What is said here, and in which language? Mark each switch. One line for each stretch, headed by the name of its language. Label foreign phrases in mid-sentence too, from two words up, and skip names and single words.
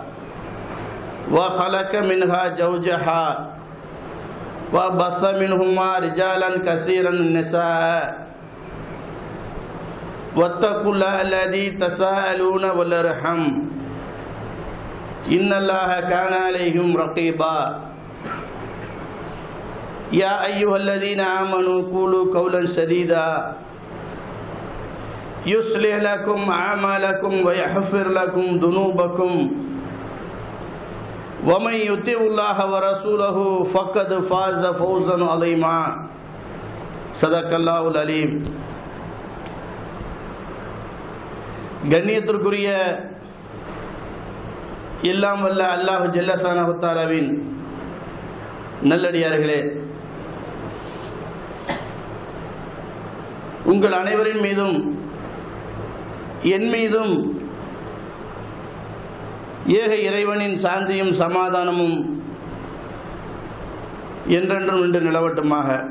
Arabic: وخلق منها زوجها وبث منهما رجالا كثيرا النساء واتقوا الله الذي تساءلون والأرحام إن الله كان عليهم رقيبا يا أيها الذين آمنوا قولوا قولا سديدا يصلح لكم أعمالكم ويغفر لكم ذنوبكم ومن يطع الله ورسوله فقد فاز فوزا عظيما صدق الله العليم.
Tamil: கண்ணியத்திற்குரிய எல்லாம் வல்ல அல்லாஹ் ஜல்லஷானஹு தஆலாவின் நல்லடியார்களே, உங்கள் அனைவரின் மீதும் என் மீதும் ஏக இறைவனின் சாந்தியும் சமாதானமும் என்றென்றும் நின்று நிலவட்டுமாக.